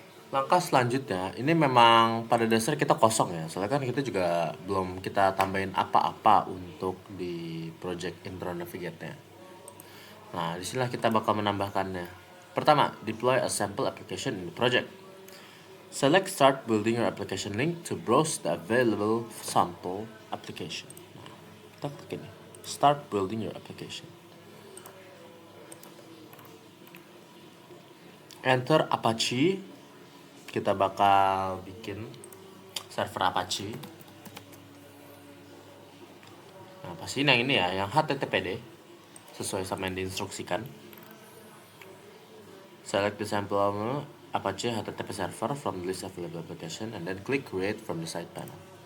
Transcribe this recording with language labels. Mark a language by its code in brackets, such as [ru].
[id] Langkah selanjutnya, ini memang pada dasar kita kosong ya, soalnya kan kita juga belum kita tambahin apa-apa untuk di project intro navigate-nya. Nah, disinilah kita bakal menambahkannya. [en] Pertama, deploy a sample application in the project. Select start building your application link to browse the available sample application. [id] Nah, kita klik ini, [en] start building your application. [id] Enter Apache, kita bakal bikin server Apache. Nah, pasti yang ini ya, yang HTTPD sesuai sama yang diinstruksikan. [en] Select the sample Apache HTTP server from the list of available application and then click create from the side panel.